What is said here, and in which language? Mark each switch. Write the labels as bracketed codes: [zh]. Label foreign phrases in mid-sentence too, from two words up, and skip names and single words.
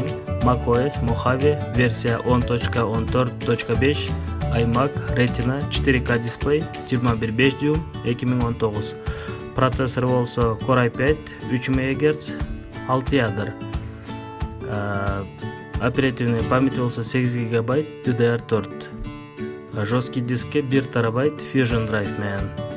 [ky] macOS Mojave версия 10.14.5, iMac Retina 4K дисплей, 21.5 дюйм, 2019. Процессор болсо Core i5 3 МГц, 6 ядер. [ru] Оперативный памяти [ky] болсо 8 ГБ DDR4. Жесткий дискке 1 терабайт Fusion Drive менен.